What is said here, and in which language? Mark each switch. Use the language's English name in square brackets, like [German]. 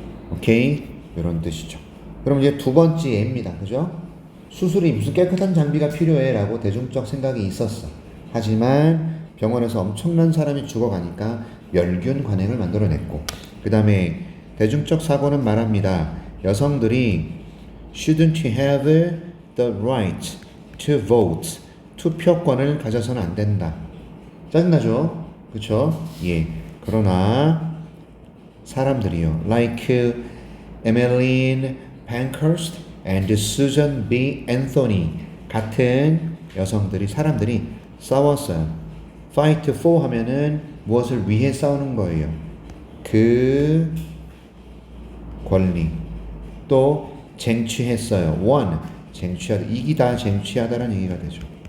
[Korean] 오케이. 이런 뜻이죠. 그럼 이제 두 번째 예입니다. 그죠? 수술이 무슨 깨끗한 장비가 필요해 라고 대중적 생각이 있었어. 하지만 병원에서 엄청난 사람이 죽어가니까 멸균 관행을 만들어냈고, 그 다음에 대중적 사고는 말합니다. 여성들이 [English] shouldn't have the right to vote. [Korean] 투표권을 가져서는 안 된다. 짜증나죠? 그쵸? 예. 그러나 사람들이요. [English] like Emmeline Pankhurst and Susan B. [Korean] Anthony 같은 여성들이 사람들이 싸웠어요. [English] fight for [Korean] 하면은 무엇을 위해 싸우는 거예요. 그 권리. 또 쟁취했어요. [English] won [Korean] 쟁취하다. 이기다 쟁취하다라는 얘기가 되죠.